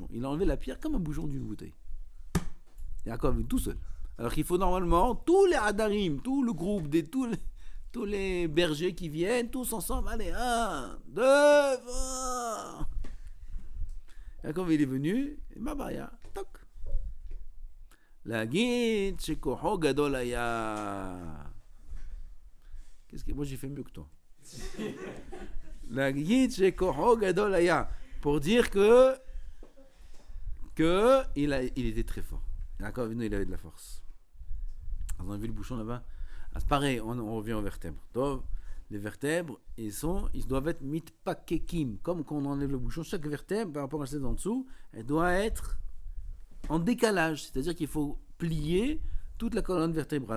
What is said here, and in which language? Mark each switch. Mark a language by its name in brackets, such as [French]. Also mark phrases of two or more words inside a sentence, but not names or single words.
[French] Il a enlevé la pierre comme un bouchon d'une bouteille. Yaakov Avinu tout seul. Alors qu'il faut normalement, tous les Hadarim, tout le groupe, tous les bergers qui viennent, tous ensemble, allez, 1, 2, 3. Yaakov il est venu, et Mabaya, toc. [Hebrew] להגיד שכוחו גדול היה. [French] Qu'est-ce que moi j'ai fait mieux que toi. [Hebrew] להגיד שכוחו גדול היה. [French] Pour dire que il était très fort. D'accord, il avait de la force. On a vu le bouchon là-bas. Ah, c'est pareil, on revient aux vertèbres. Donc, les vertèbres, ils doivent être mitpakekim. Comme quand on enlève le bouchon, chaque vertèbre, par rapport à celle d'en dessous, elle doit être en décalage, c'est-à-dire qu'il faut plier toute la colonne vertébrale.